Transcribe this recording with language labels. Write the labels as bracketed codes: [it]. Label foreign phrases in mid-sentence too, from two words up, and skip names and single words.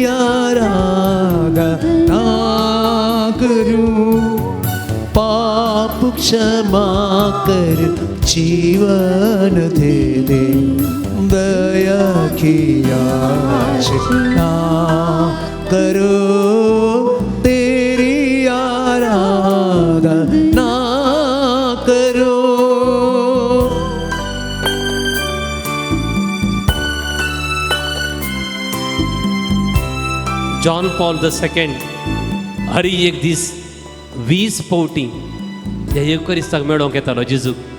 [hi] आराधना करूं पाप क्षमा कर जीवन दे दे दया किया ना करूं तेरी आराधना करूं [kok] जॉन पॉल II हरी एक दीस 20 पावटी ह्या येवकरिस्ताक मेळोवंक येतालो जेजूक